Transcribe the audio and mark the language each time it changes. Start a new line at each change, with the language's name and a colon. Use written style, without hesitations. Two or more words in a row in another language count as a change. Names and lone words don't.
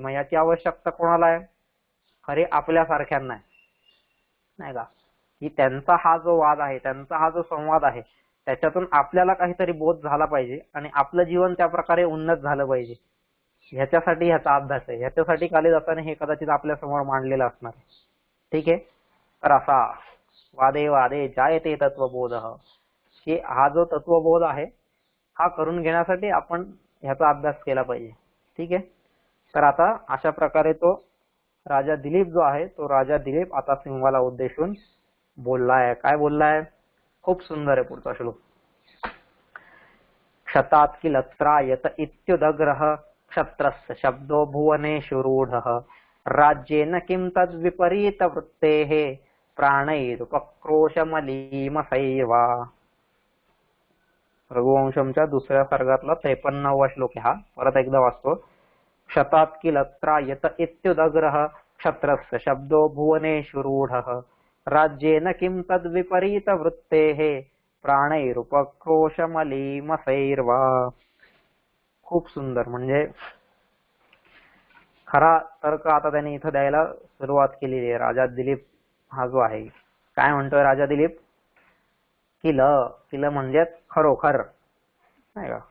Marathi: मग याची आवश्यकता कोणाला आहे? खरे आपल्यासारख्यांना आहे, नाही का? की त्यांचा हा जो वाद आहे, त्यांचा हा जो संवाद आहे, त्याच्यातून आपल्याला काहीतरी बोध झाला पाहिजे आणि आपलं जीवन त्या प्रकारे उन्नत झालं पाहिजे. ह्याच्यासाठी ह्याचा अभ्यास आहे. ह्याच्यासाठी कालिदासाने हे कदाचित आपल्या समोर मांडलेलं असणार आहे. ठीक आहे. तर असा
Sanskrit: वादे वादे जायते तत्वबोध,
Marathi: की हा जो तत्वबोध आहे हा करून घेण्यासाठी आपण ह्याचा अभ्यास केला पाहिजे. ठीक आहे. तर आता अशा प्रकारे तो राजा दिलीप जो आहे, तो राजा दिलीप आता सिंहाला उद्देशून बोललाय. काय बोललाय? खूप सुंदर आहे पुढचा श्लोक.
Sanskrit: क्षतात किल त्रायत इत्युदग्रह क्षत्रस्य शब्दो भुवनेषु रूढः राज्येन किं तद्विपरीत वृत्तेः प्राणैरुपक्रोशमलीमसैवा.
Marathi: रघुवंशमच्या दुसऱ्या सर्गातला 53वा श्लोक आहे हा. परत एकदा वाचतो.
Sanskrit: क्षतात किल त्रायत इत्युदग्रह क्षत्रस्य शब्दो भुवनेषु रूढः राज्येन किं तद्विपरीत वृत्तेः प्राणैरुपक्रोशमलीमसैर्वा.
Marathi: खूप सुंदर. म्हणजे खरा तर्क आता त्यांनी इथं द्यायला सुरुवात केलेली आहे. राजा दिलीप हा जो आहे, काय म्हणतोय राजा दिलीप? किल, किल म्हणजे खरोखर, नाही का?